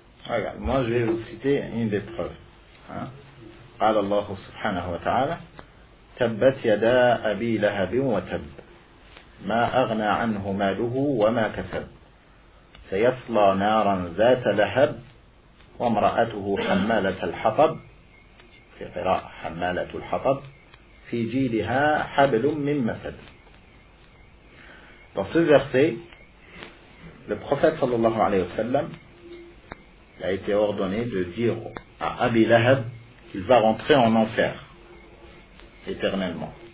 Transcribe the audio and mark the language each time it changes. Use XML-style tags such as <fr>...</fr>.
<fr>Regarde, moi je vais vous citer une des preuves.</fr> <ar>قال الله سبحانه وتعالى تبت يدا أبي لهب وتب ما أغنى عنه ماله وما كسب سيصلى نارا ذات لهب وامرأته حمالة الحطب في قراءة حمالة الحطب في جيدها حبل من مسد.</ar> <fr>Dans ce verset, le prophète sallallahu alayhi wa sallam a été ordonné de dire à Abi Lahab qu'il va rentrer en enfer éternellement.</fr>